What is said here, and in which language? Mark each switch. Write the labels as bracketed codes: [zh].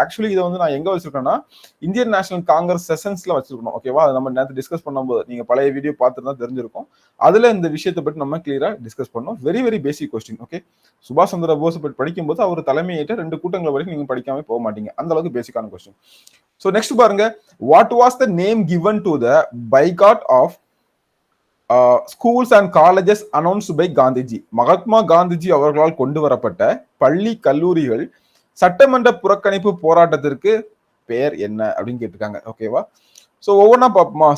[ta] Actually இதை வந்து நான் எங்க வச்சிருக்கேன்னா இந்தியன் நேஷனல் காங்கிரஸ் செஷன்ஸ்ல வச்சிருக்கணும். ஓகேவா? அது நம்ம நேரத்தை டிஸ்கஸ் பண்ணும்போது நீங்க பழைய வீடியோ பார்த்துட்டு தான் தெரிஞ்சிருக்கும். அதுல இந்த விஷயத்தை பற்றி நம்ம கிளியரா டிஸ்கஸ் பண்ணோம். Very basic question. ஓகே, சுபாஷ் சந்திர போஸ் பற்றி படிக்கும்போது அவர் தலைமையேற்ற 2 கூட்டங்கள் வரைக்கும் நீங்க படிக்காம போக மாட்டீங்க. அந்த அளவுக்கு பேசிக்கான கொஸ்டின். [en] So next [ta] பாருங்க, [en] what was the name given to the boycott of schools and colleges announced by Gandhiji? [ta] Mahatma Gandhiji அவர்களால் கொண்டு வரப்பட்ட பள்ளி கல்லூரிகள் சட்டமன்ற புறக்கணிப்பு போராட்டத்திற்கு பெயர் என்ன அப்படின்னு கேட்டிருக்காங்க. ஓகேவா? சோ ஒவ்வொன்றா பார்ப்போமா.